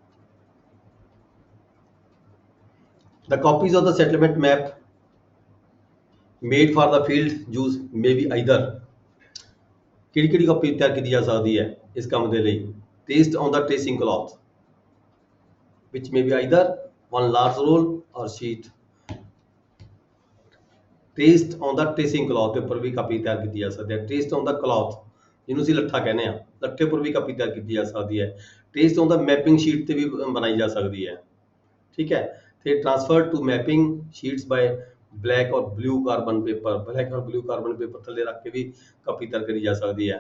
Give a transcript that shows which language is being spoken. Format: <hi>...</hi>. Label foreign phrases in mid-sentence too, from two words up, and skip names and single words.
<en>The copies of the settlement map made for the field use may be either,</en> <pa>ਕਿਹੜੀ ਕਾਪੀ ਤਿਆਰ ਕੀਤੀ ਜਾ ਸਕਦੀ ਹੈ ਇਸ ਕੰਮ ਦੇ ਲਈ,</pa> <en>traced on the tracing cloth, which may be either one large roll or sheet, traced on the tracing cloth</en> <pa>ਦੇ ਉੱਪਰ ਵੀ ਕਾਪੀ ਤਿਆਰ ਕੀਤੀ ਜਾ ਸਕਦੀ ਹੈ।</pa> <en>traced on the cloth</en> <pa>ਜਿਹਨੂੰ ਅਸੀਂ ਲੱਠਾ ਕਹਿੰਦੇ ਆ, ਲੱਠੇ ਉੱਪਰ ਵੀ ਕਾਪੀ ਤਿਆਰ ਕੀਤੀ ਜਾ ਸਕਦੀ ਹੈ।</pa> <en>traced on the mapping sheet</en> <pa>ਤੇ ਵੀ ਬਣਾਈ ਜਾ ਸਕਦੀ ਹੈ, ਠੀਕ ਹੈ।</pa> <en>ਤੇ transferred to mapping sheets by black or blue carbon paper, black or blue carbon paper</en> <pa>ਥੱਲੇ ਰੱਖ ਕੇ ਵੀ ਕਾਪੀ ਤਿਆਰ ਕਰੀ ਜਾ ਸਕਦੀ ਹੈ।</pa>